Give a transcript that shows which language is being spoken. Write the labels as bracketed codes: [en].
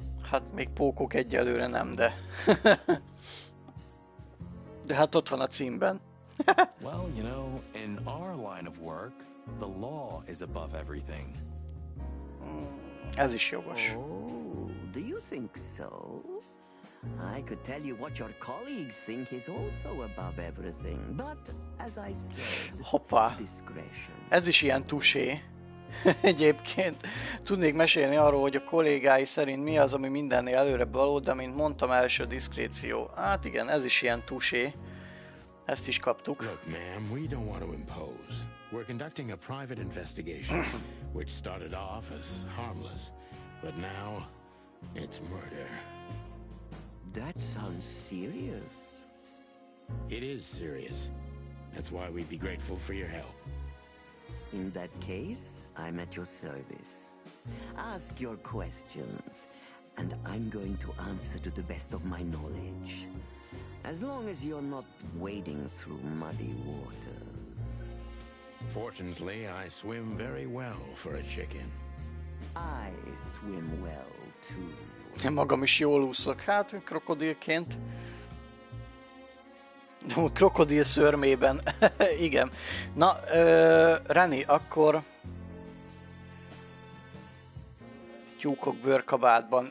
[hu] Hát még pókok egyelőre nem, de... de hát ott van a címben. [en] Well, you know, in our line of work, the law is above everything. [hu] Ez is jogos. [en] Oh, do you think so? I could tell you what your colleagues think is also above everything, but as I said, [hu] Hoppá. [en] discretion. [hu] Ez is ilyen tusé. Egyébként tudnék mesélni arról, hogy a kollégái szerint mi az, ami mindennél előrebb való, de mint mondtam, első diszkréció. Hát igen, ez is ilyen tusé. Ezt is kaptuk. [en] Look, ma'am, we don't want to impose. We're conducting a private investigation, which started off as harmless, but now it's murder. That sounds serious. It is serious. That's why we'd be grateful for your help. In that case, I'm at your service. Ask your questions, and I'm going to answer to the best of my knowledge. As long as you're not wading through muddy waters. Fortunately, I swim very well for a chicken. I swim well, too. [hu] Én magam is jól úszok, hát krokodilként. Krokodil szörmében. Igen. Na, Reni, akkor... Tyúkok bőrkabátban.